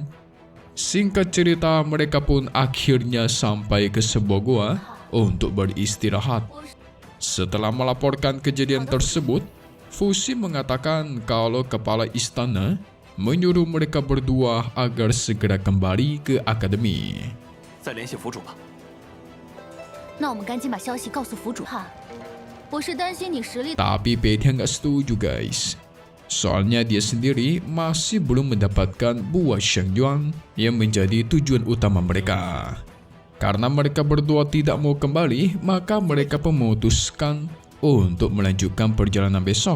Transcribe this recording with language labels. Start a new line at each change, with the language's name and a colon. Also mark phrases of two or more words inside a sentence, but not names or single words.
Indonesian: Singkat cerita, mereka pun akhirnya sampai ke sebuah gua untuk beristirahat. Setelah melaporkan kejadian tersebut, Fu Xin mengatakan kalau kepala istana menyuruh mereka berdua agar segera kembali ke akademi.
Chinese: 再联系府主吧。那我们赶紧把消息告诉府主哈。我是担心你实力。
Indonesian: Tapi Pei Tian gak setuju guys. Soalnya dia sendiri masih belum mendapatkan buah Shengyuan yang menjadi tujuan utama mereka. Karena mereka berdua tidak mau kembali, maka mereka memutuskan untuk melanjutkan perjalanan besok.